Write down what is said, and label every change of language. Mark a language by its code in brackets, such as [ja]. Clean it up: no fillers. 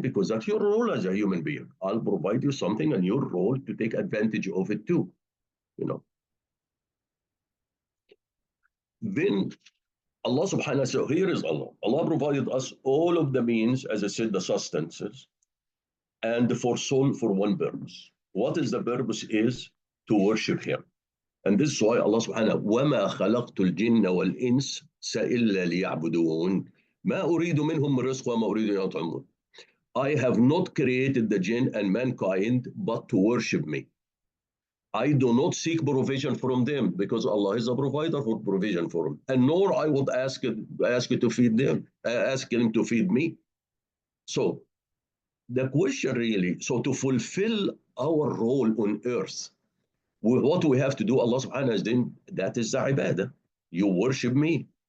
[en] Because that's your role as a human being. I'll provide you something and your role to take advantage of it too, Then Allah subhanahu, so here is Allah. Allah provided us all of the means, as I said, the sustenances, and for soul for one purpose. What is the purpose? Is to worship Him. And this is why Allah subhanahu, [ar] وَمَا خَلَقْتُ الْجِنَّ وَالْإِنسَ إِلَّا لِيَعْبُدُونَ مَا أُرِيدُ مِنْهُمْ رِزْقًا وَمَا أُرِيدُ أَنْ يُطْعِمُونَ. [en] I have not created the jinn and mankind but to worship me. I do not seek provision from them, because Allah is a provider for provision for them. And nor I would ask it to feed them, ask Him to feed me. So the question really, so to fulfill our role on earth, what we have to do, Allah subhanahu wa ta'ala, that is the ibadah. You worship me.